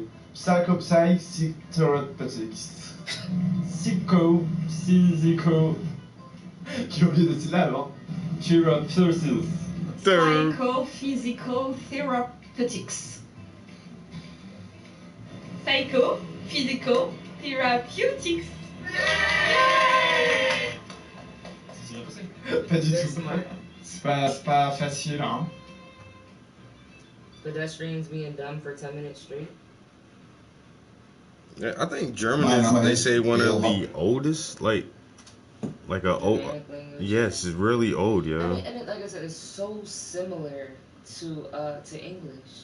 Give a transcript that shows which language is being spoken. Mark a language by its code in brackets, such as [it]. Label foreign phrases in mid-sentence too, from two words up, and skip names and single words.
[en] Psychophysics. Psychophysical. [fr] J'ai oublié de syllabes, hein. [en] Therapeutics. Psychophysical therapeutics. Psychophysical therapeutics. [fr] Pas du tout. C'est pas facile, hein. [en] Pedestrians being dumb for 10 minutes straight. Yeah, I think German is, they say, one of the oldest, like a old. Yes, it's really old, yo. I mean, and like I said, it's so similar to English.